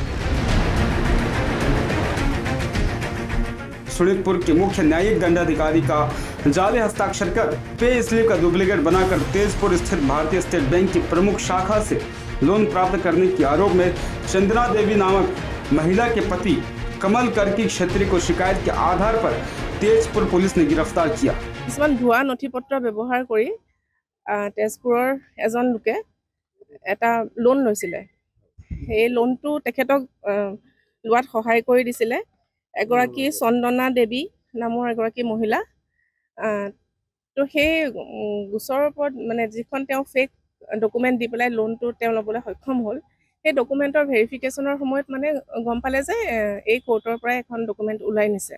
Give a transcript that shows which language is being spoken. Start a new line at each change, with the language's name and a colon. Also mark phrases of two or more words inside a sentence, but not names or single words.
Hindi: शोणितपुर के मुख्य न्यायिक दंडाधिकारी का जाली हस्ताक्षर कर
English: pay slip
Hindi: का डुप्लीकेट बनाकर तेजपुर स्थित भारतीय स्टेट बैंक की प्रमुख शाखा से लोन प्राप्त करने के आरोप में चंदना देवी नामक महिला के पति कमल कर्की क्षेत्रीय को शिकायत के आधार पर तेजपुर पुलिस ने गिरफ्तार किया।
Assamese: কিছুমান ভুৱা নথিপত্ৰ ব্যৱহাৰ কৰি তেজপুৰৰ এজন লোকে এটা লোন লৈছিলে। এই লোনটো তেখেতক লোৱাত সহায় কৰি দিছিলে এগৰাকী চন্দনা দেৱী নামৰ এগৰাকী মহিলা। তো সেই গোচৰৰ ওপৰত মানে যিখন তেওঁ
English: fake document
Assamese: দি পেলাই লোনটো তেওঁ ল'বলৈ সক্ষম হ'ল, সেই
English: document verification
Assamese: সময়ত মানে গম পালে যে এই কোৰ্টৰ পৰা এখন ডকুমেণ্ট ওলাই নিছে।